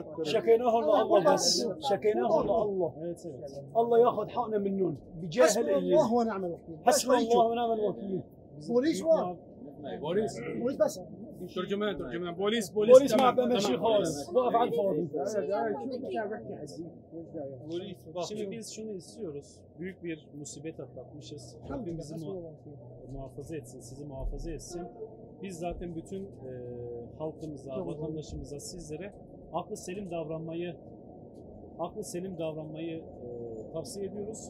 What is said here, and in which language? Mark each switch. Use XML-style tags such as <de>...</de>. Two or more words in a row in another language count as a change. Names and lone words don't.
<ar>شكيناه الله بس شكيناه الله</ar> <tr>Evet, evet.</tr> <ar>الله ياخذ حقنا منهم بجاه حسبنا الايام الله ونعم الوكيل حسبنا الله ونعم الوكيل بوليس واحد Boris. بوليس بس ترجمان بوليس ما تمام، بمشي تمام. خالص وقف على الفاضي.</ar> <tr>Şimdi biz şunu istiyoruz. Büyük bir musibet atlatmışız. Rabbim bizi muhafaza etsin, sizi muhafaza etsin. Biz zaten bütün halkımıza, vatandaşımıza, sizlere aklı selim davranmayı tavsiye ediyoruz.</tr>